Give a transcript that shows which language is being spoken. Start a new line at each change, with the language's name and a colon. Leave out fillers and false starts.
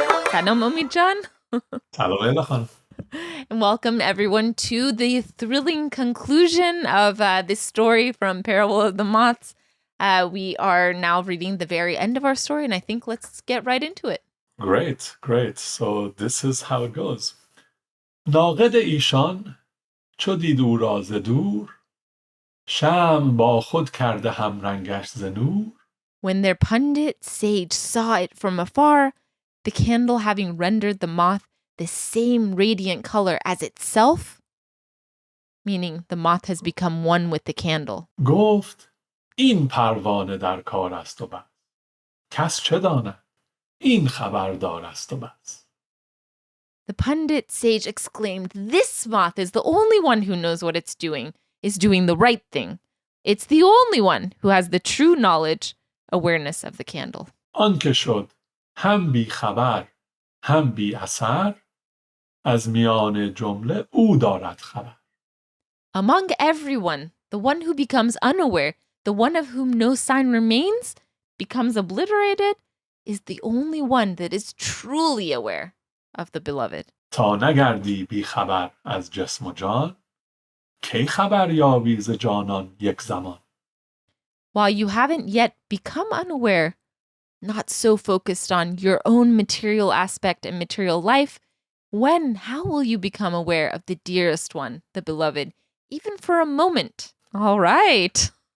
English: Salam Omid Jan. And welcome everyone to the thrilling conclusion of this story from Parable of the Moths. We are now reading the very end of our story, and I think let's get right into it. Great. So this is how it goes.
Persian: ناقد ایشان چو دید او را ز دور شمع با خود کرده هم رنگش ز نور.
English: When their pundit sage saw it from afar, the candle having rendered the moth the same radiant color as itself, meaning the moth has become one with the candle.
Persian: گفت این پروانه در کار است و بس کس چه داند این خبردار است و بس.
English: The pundit sage exclaimed, "This moth is the only one who knows what it's doing, is doing the right thing. It's the only one who has the true knowledge, awareness of the candle."
Persian: آنکه شد هم بی خبر هم بی اثر از میان جمله او دارد خبر.
English: Among everyone, the one who becomes unaware, the one of whom no sign remains, becomes obliterated, is the only one that is truly aware of the beloved.
Persian: تا نگردی بی خبر از جسم و جان کی خبر یابی ز جانان یک زمان.
English: While you haven't yet become unaware, not so focused on your own material aspect and material life, how will you become aware of the dearest one, the beloved, even for a moment? All right.